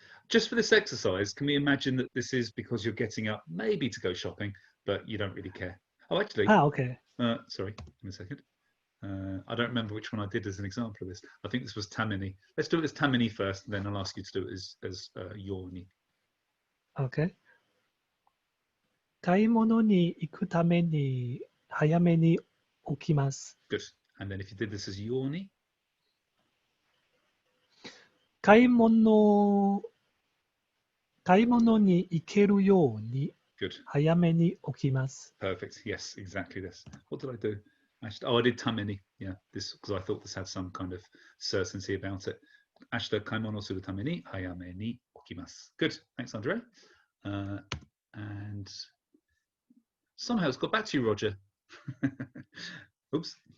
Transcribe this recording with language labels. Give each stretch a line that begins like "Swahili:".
English: Just for this exercise, can we imagine that this is because you're getting up maybe to go shopping, but you don't really care? Oh, actually. Okay. Sorry, give me a second. I don't remember which one I did as an example of this. I think this was tamini. Let's do it as tamini first, and then I'll ask you to do it as yoni. Okay.
Japanese: 買い物に行くために早めに起きます。
English: Good. And then if you did this as yoni.
Japanese: 買い物に行けるように早めに起きます。
English: Perfect. Yes, exactly this. What did I do? I did tameni. Yeah, this because I thought this had some kind of certainty about it.
Japanese: Ashita kaimono suru tame ni hayame ni okimasu.
English: Good. Thanks, Andre. And somehow it's got back to you, Roger. Oops.